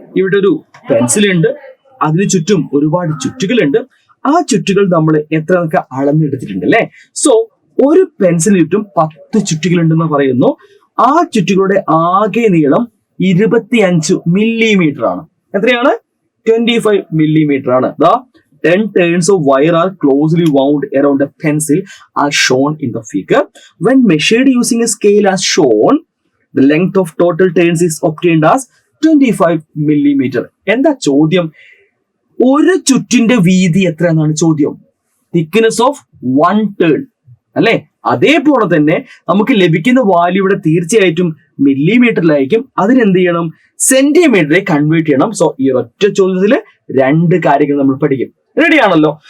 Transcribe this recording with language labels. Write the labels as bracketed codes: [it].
[ml] ഇവിടെ ഒരു പെൻസിൽ ഉണ്ട്, അതിന് ചുറ്റും ഒരുപാട് ചുറ്റുകളുണ്ട്. ആ ചുറ്റുകൾ നമ്മൾ എത്രയൊക്കെ അളന്നെടുത്തിട്ടുണ്ട് അല്ലെ. സോ ഒരു പെൻസിലിന് ചുറ്റും 10 ചുറ്റുകളുണ്ടെന്ന് പറയുന്നു. ആ ചുറ്റുകളുടെ ആകെ നീളം 25 മില്ലിമീറ്റർ ആണ്. എത്രയാണ്? 25 മില്ലിമീറ്റർ ആണ്. [en] 10 turns of wire are closely wound around a pencil are shown in the figure. When measured using a scale as shown, the length of total turns is obtained as 25 millimeter. [ml] എന്താ ചോദ്യം? ഒരു ചുറ്റിന്റെ വീതി എത്ര എന്നാണ് ചോദ്യം. [en] thickness of 1 turn [ml] അല്ലെ. അതേപോലെ തന്നെ നമുക്ക് ലഭിക്കുന്ന വാല്യൂ ഇവിടെ തീർച്ചയായിട്ടും മില്ലിമീറ്ററിലായിരിക്കും. അതിനെന്ത് ചെയ്യണം? സെന്റിമീറ്ററിലേക്ക് കൺവേർട്ട് ചെയ്യണം. സോ ഈ ഒറ്റ ചോദ്യത്തിൽ രണ്ട് കാര്യങ്ങൾ നമ്മൾ പഠിക്കും. റെഡി ആണല്ലോ?